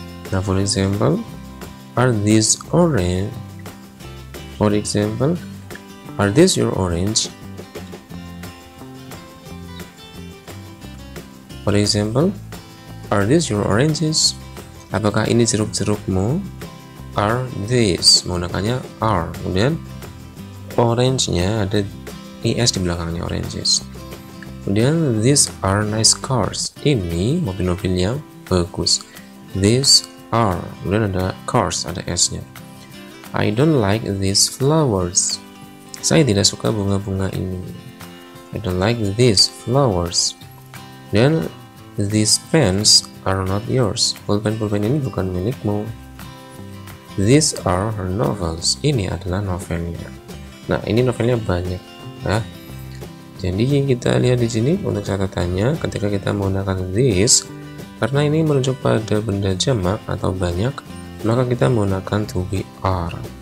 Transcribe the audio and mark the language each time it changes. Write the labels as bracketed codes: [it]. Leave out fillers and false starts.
[en] Nah, for example, are these orange? For example, are these your orange? For example, are these your oranges? [id] Apakah ini jeruk-jerukmu? [en] Are these, [id] menggunakannya are. Kemudian orange-nya ada is di belakangnya, oranges. Kemudian [en] these are nice cars. [id] Ini mobil-mobil yang bagus. [en] These are. [id] Kemudian ada cars, ada s-nya. [en] I don't like these flowers. [id] Saya tidak suka bunga-bunga ini. [en] I don't like these flowers. [id] Dan [en] these pens are not yours. [id] Pulpen-pulpen ini bukan milikmu. [en] These are her novels. [id] Ini adalah novelnya. Nah, ini novelnya banyak ya. Jadi kita lihat di sini untuk catatannya ketika kita menggunakan this, karena ini merujuk pada benda jamak atau banyak, maka kita menggunakan to be are.